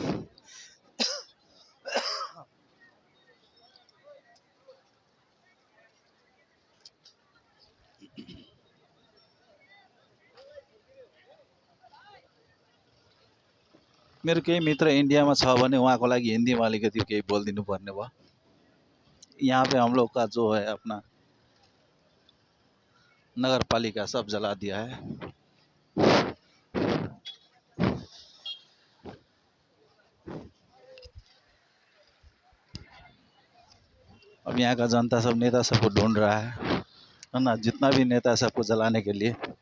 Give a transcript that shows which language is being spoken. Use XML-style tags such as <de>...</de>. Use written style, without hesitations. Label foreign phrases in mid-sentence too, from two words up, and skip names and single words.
<ne>मेरो केही मित्र इन्डियामा छ भने उहाँको लागि हिन्दीमा अलिकति केही बोलिदिनु पर्ने भयो।</ne> <hi>यहाँ पे हम लोग का जो है अपना नगर पालिका सब जला दिया है। अब यहाँ का जनता सब नेता सबको ढूंढ रहा है ना, जितना भी नेता सबको जलाने के लिए।</hi>